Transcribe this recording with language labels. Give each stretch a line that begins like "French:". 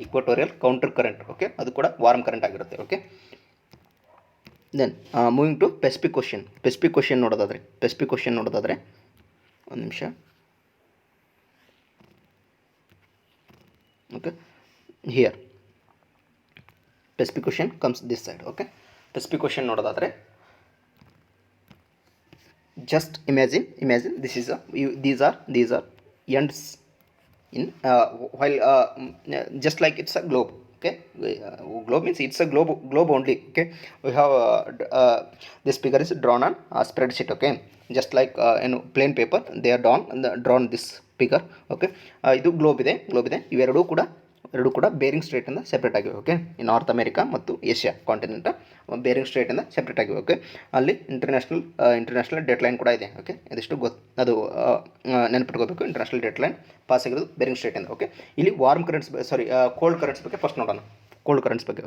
Kannada: Equatorial counter current. Okay, ಅದು ಕೂಡ warm current ಆಗಿರುತ್ತೆ. Okay,
English: then moving to Pacific question
Kannada: ನೋಡೋದಾದರೆ ಒಂದು ನಿಮಿಷ.
English: Okay, here Pacific question comes this side. Okay,
Kannada: Pacific question ನೋಡೋದಾದರೆ
English: just imagine these are ends in while just like it's a globe. Okay, globe means it's a globe only. Okay, we have this figure is drawn on a spreadsheet. Okay, just like in plain paper they are drawn this figure.
Kannada: Okay, ಇದು globe ಇದೆ. ಇವೆರಡೂ ಕೂಡ bearing ಸ್ಟ್ರೇಟಿಂದ separate ಆಗಿವೆ. Okay, north America ಮತ್ತು Asia continent bearing ಸ್ಟ್ರೇಟಿಂದ separate ಆಗಿವೆ. Okay, ಅಲ್ಲಿ international date line ಕೂಡ ಇದೆ. ಓಕೆ, ಇದಿಷ್ಟು ಅದು ನೆನಪಿಟ್ಕೋಬೇಕು. ಇಂಟರ್ನ್ಯಾಷನಲ್ ಡೇಟ್ ಲೈನ್ ಪಾಸ್ ಆಗಿರೋದು ಬೇರಿಂಗ್ ಸ್ಟ್ರೇಟಿಂದ. ಓಕೆ, ಇಲ್ಲಿ ವಾರ್ಮ್ ಕರೆಂಟ್ಸ್ ಕೋಲ್ಡ್ ಕರೆಂಟ್ಸ್ ಬಗ್ಗೆ ಫಸ್ಟ್ ನೋಡೋಣ. ಕೋಲ್ಡ್ ಕರೆಂಟ್ಸ್ ಬಗ್ಗೆ.